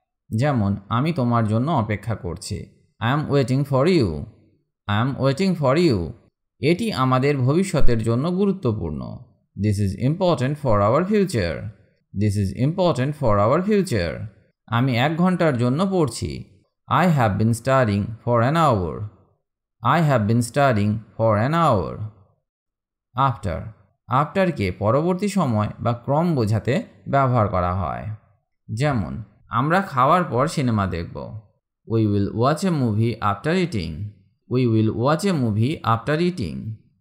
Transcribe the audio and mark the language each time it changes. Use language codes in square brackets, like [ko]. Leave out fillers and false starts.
[bn] যেমন আমি তোমার জন্য অপেক্ষা করছি। [en] I am waiting for you. I am waiting for you. [bn] এটি আমাদের ভবিষ্যতের জন্য গুরুত্বপূর্ণ। [en] This is important for our future. This is important for our future. [bn] আমি 1 ঘন্টার জন্য পড়ছি। [en] I have been studying for an hour. I have been studying for an hour. [bn] আফটারকে পরবর্তী সময় বা ক্রম বোঝাতে ব্যবহার করা হয়। যেমন আমরা খাওয়ার পর সিনেমা দেখব। [en] We will watch a movie after eating. We will watch a movie after eating.